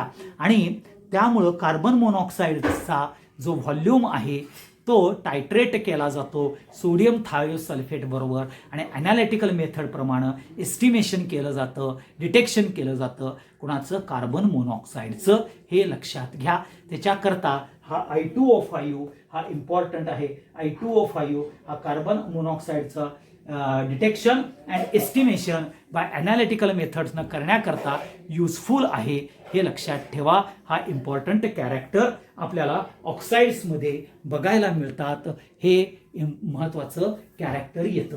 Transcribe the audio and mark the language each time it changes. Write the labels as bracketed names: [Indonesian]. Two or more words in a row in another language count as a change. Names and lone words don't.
[Marathi] आणि त्यामुळं [English] carbon monoxideचा [Marathi] जो व्हॉल्यूम आहे तो टायट्रेट केला जातो [English] sodium thiosulfate [Marathi] बरोबर आणि [English] analytical methodप्रमाणे [Marathi] एस्टिमेशन केलं जातं, डिटेक्शन केलं जातं कुणाचं, [English] carbon monoxideचं, [Marathi] हे लक्षात घ्या. त्याच्याकरता हा I2O5 हा इम्पॉर्टंट आहे. I2O5 हा [English] carbon monoxideचं detection and estimation by analytical methodsनं [Marathi] करण्याकरता युजफुल आहे, हे लक्षात ठेवा. हा [English] important character [Marathi] आपल्याला ऑक्साइड्समध्ये बघायला मिळतात, हे महत्त्वाचं कॅरेक्टर येतं.